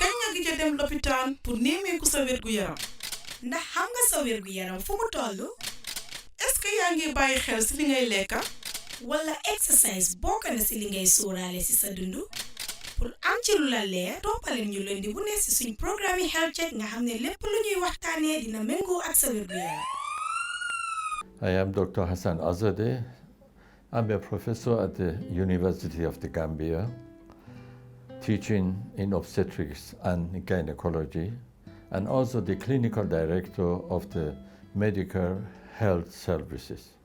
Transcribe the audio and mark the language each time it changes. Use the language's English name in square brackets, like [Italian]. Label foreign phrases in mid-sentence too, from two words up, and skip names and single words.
[Wolof] gëj a dem lopitaan pour nemmeeku sa wérgu yaram ndax xam nga sa wérgu yaram fu mu tollu est-ce que yaa ngi bàyyi xel ci li ngay lekka wala exercise bokk na ci li ngay sóoraale ci sa dundu pour am ci lu la leer toppaleen ñu leen di bu ne ci suñ programme [English] health check [Wolof] nga xam ne lépp lu ñuy waxtaanee dina méngoo ak sa wérgu yaram. [English] I am Dr. Hasan Azadeh. I'm a professor at the University of the Gambia, teaching in obstetrics and gynecology, and also the clinical director of the medical health services.